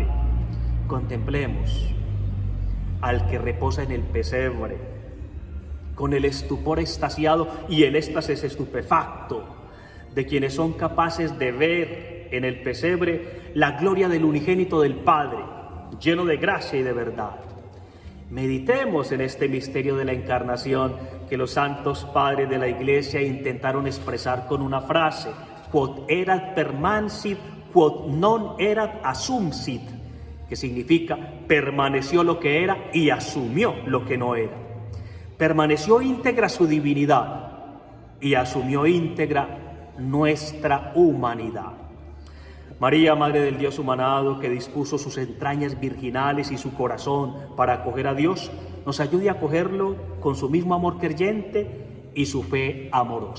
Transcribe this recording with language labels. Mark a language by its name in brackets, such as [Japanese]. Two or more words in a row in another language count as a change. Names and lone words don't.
[Spanish] Contemplemos al que reposa en el pesebre, con el estupor extasiado y el éxtasis estupefacto de quienes son capaces de ver en el pesebre la gloria del unigénito del Padre, lleno de gracia y de verdad. Meditemos en este misterio de la encarnación que los santos padres de la Iglesia intentaron expresar con una frase: [Latin] quod erat permansit, quod non erat assumpsit, [Spanish] que significa permaneció lo que era y asumió lo que no era. Permaneció íntegra su divinidad y asumió íntegra nuestra humanidad. María, Madre del Dios humanado, que dispuso sus entrañas virginales y su corazón para acoger a Dios, nos ayude a acogerlo con su mismo amor creyente y su fe amorosa.